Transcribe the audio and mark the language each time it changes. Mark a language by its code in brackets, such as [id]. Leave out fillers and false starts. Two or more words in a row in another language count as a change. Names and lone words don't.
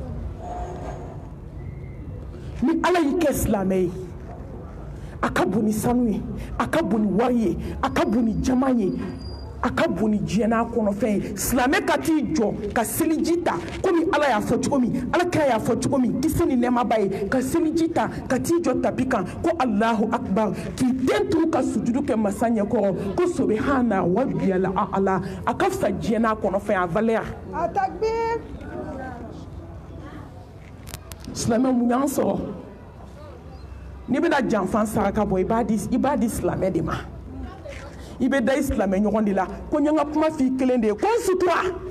[bm] ni ala y'i kɛ silamɛ ye a ka bon ni sanu ye a ka bon ni wari ye a ka bon ni jama ye a ka bon ni diɲɛ n'a kɔnɔfɛn ye silamɛ ka t'i jɔ ka seliji ta komi ala y'a fɔ cogo min ala kira y'a fɔ cogo min kisi ni nɛɛma b'a ye ka seliji ta ka t'i jɔ tapi kan ko [ar] الله أكبر [bm] k'i den turu ka sujudu kɛ masa ɲɛkɔrɔ ko [ar] سبحان ربي الأعلى [bm] a ka fisa diɲɛ n'a kɔnɔfɛn a valeur a takbir silamɛ mun y'an sɔrɔ n'i bɛna janfan saraka bɔ i b'a di silamɛ de ma i bɛ da i silamɛ ɲɔgɔn de la ko n ye n ka kuma f'i kelen de ye ko n sutura